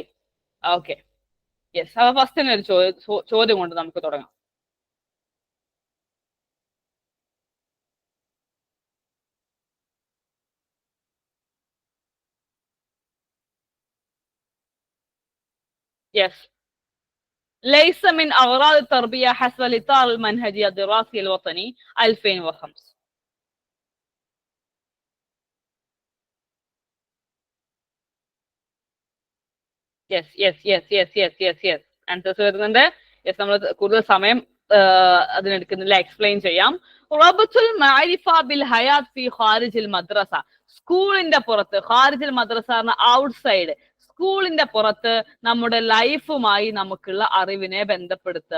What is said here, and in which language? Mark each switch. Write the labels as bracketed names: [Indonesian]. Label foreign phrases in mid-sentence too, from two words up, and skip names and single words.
[English] okay, yes. [Malayalam] അപ്പൊ ഫസ്റ്റ് തന്നെ ഒരു ചോദ്യം കൊണ്ട് നമുക്ക് തുടങ്ങാം. യെസ്, [Arabic] ليس من أغراض التربية حسب الإطار المنهجي الدراسي الوطني 2005. [English] yes answers [Malayalam] വരുന്നുണ്ട്. യെസ്, നമ്മൾ കൂടുതൽ സമയം അതിനെടുക്കുന്നില്ല, എക്സ്പ്ലെയിൻ ചെയ്യാം. [Arabic] ربط المعرفة بالحياة في خارج المدرسة, [Malayalam] സ്കൂളിന്റെ പുറത്ത്, [Arabic] خارج المدرسة [Malayalam] പറഞ്ഞ ഔട്ട്സൈഡ്, സ്കൂളിന്റെ പുറത്ത് നമ്മുടെ ലൈഫുമായി നമുക്കുള്ള അറിവിനെ ബന്ധപ്പെടുത്തുക.